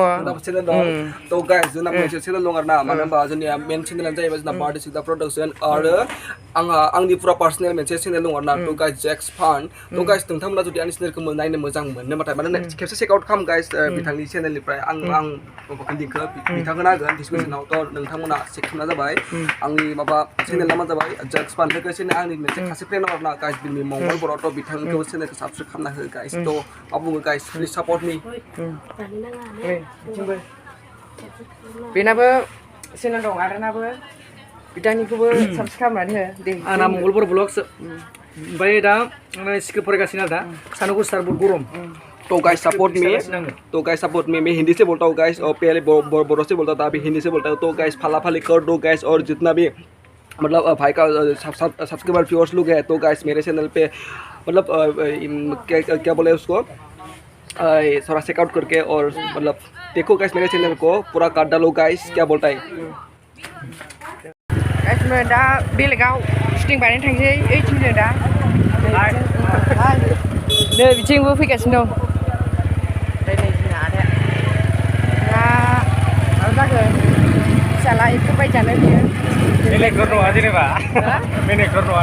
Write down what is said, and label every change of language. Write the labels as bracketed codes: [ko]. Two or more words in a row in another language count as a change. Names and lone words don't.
[en] so guys [brx] जोंना मोनसे चेनेल दं आरोना मानो होनबा जोंनिया मेन चेनेलानो जाहैबाय जोंना बारदै सिख्ला प्रडाक्सन आरो आंनि पुरा पार्सनेल मोनसे चेनेल दं आरोना [en] so guys Jax Fan so guys [brx] नोंथांमोना जुदि आंनि चेनेलखौ नायनो मोजां मोनोबाथाय माने खेबसे [en] check out [brx] खालाम गाइस बिथांनि चेनेलनिफ्राय आं लिंकखौ बिथांनो होगोन डिसक्रिपसनाव तो नोंथांमोना चेक खालामना जाबाय आंनि माबा चेनेल नामा जाबाय जेक्स फान लोगोसे आंनि मोनसे खासे फ्रेन्ड दं आरोना गाइस बिनि मंगलबाराव तो बिथांखौ चेनेलखौ साबस्क्राइब खालामना हो गाइस तो मा बुङो [en] guys please support me [brx] बेनाबो चेनेल दं आदानाबो बिथांनिखौबो साबस्क्राइब खालामनानै हो दे आंना मंगलबार ब्लग्स ओमफ्राय दा आंना स्क्रिप्ट फरायगासिनो आरो दा सानदुं गोसा [hi] बहुत गरम [en] so guys support me [hi] मैं हिंदी से बोलता हूँ गाइस और पहले बोरो से बोलता था अभी हिंदी से बोलता हूँ [en] so guys [hi] फला फली कर दो गाइस और जितना भी मतलब भाई का [en] subscriber viewers [hi] लोग हैं तो गाइस मेरे चैनल पे मतलब क्या बोले उसको थोड़ा चेकआउट करके और मतलब देखो गाइस मेरे चैनल को पूरा काट डालो गाइस क्या बोलता है [brx] गाइस मैं दा बेलेगाव शुटिं बानायनो थांसै ओइथिंनो दा नै बिथिंबो फैगासिनो दं नै जोंना आदाया दा माबा जागोन फिसाला एक्टर बायजानो बियो मेनेक्टर नङा जेनेबा मेनेक्टर नङा